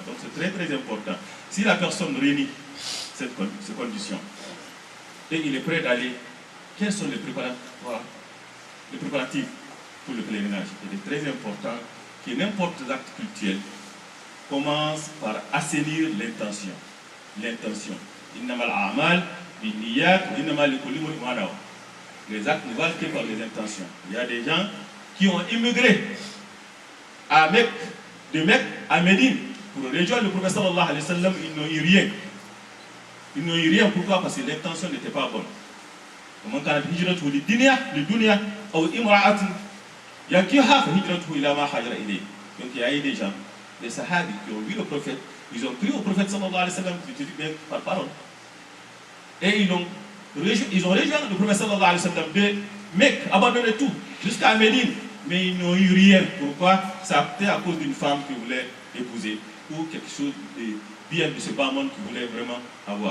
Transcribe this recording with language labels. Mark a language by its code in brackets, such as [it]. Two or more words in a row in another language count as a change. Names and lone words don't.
[fr] Donc c'est très très important. Si la personne réunit ces conditions et il est prêt d'aller, quels sont les préparatifs pour le pèlerinage? Il est très important que n'importe quel acte cultuel commence par assainir l'intention. L'intention. [ar] إنما الأعمال بالنيات وإنما لكل امرئ ما نوى. [fr] Les actes ne valent que par les intentions. Il y a des gens qui ont immigré à Mecque, de Mecque à Médine pour rejoindre le prophète [ar] صلى الله عليه وسلم. [fr] Ils n'ont eu rien. Ils n'ont eu rien. Pourquoi? Parce que l'intention n'était pas bonne. Comment quand [ar] لا هجرة لدنيا أو امرأة ينكحها فهجرة إلى ما هاجر إليه. [fr] Donc il y a eu des gens, des sahabis qui ont vu le prophète, ils ont cru au prophète [ar] صلى الله عليه وسلم [fr] par parole. Et ils ont rejoint le prophète [ar] صلى الله عليه وسلم [fr] de Mecque, abandonné tout, jusqu'à Médine. Mais ils n'ont eu rien. Pourquoi? Ça a été à cause d'une femme qui voulait épouser ou quelque chose de bien de ce bas monde qui voulait vraiment avoir.